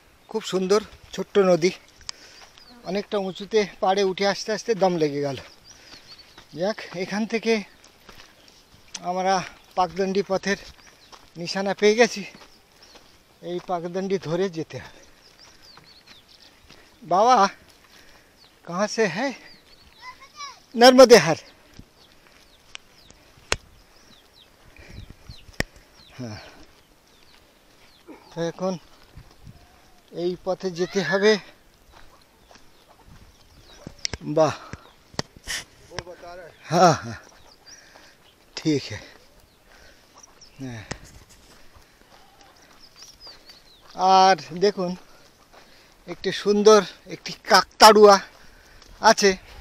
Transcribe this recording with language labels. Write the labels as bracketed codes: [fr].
[bn] খুব সুন্দর ছোট্ট নদী, অনেকটা উঁচুতে পাড়ে উঠে আসতে আসতে দম লেগে গেল। যাক, এখান থেকে আমরা পাকদণ্ডী পথের নিশানা পেয়ে গেছি। এই পাকদণ্ডী ধরে যেতে হবে। [hi] বাবা कहाँ से है? नर्मदे हार। [bn] হ্যাঁ, তো এখন এই পথে যেতে হবে। [hi] বাহ, हाँ हाँ ठीक है। [bn] আর দেখুন একটি সুন্দর একটি কাকতাড়ুয়া আছে।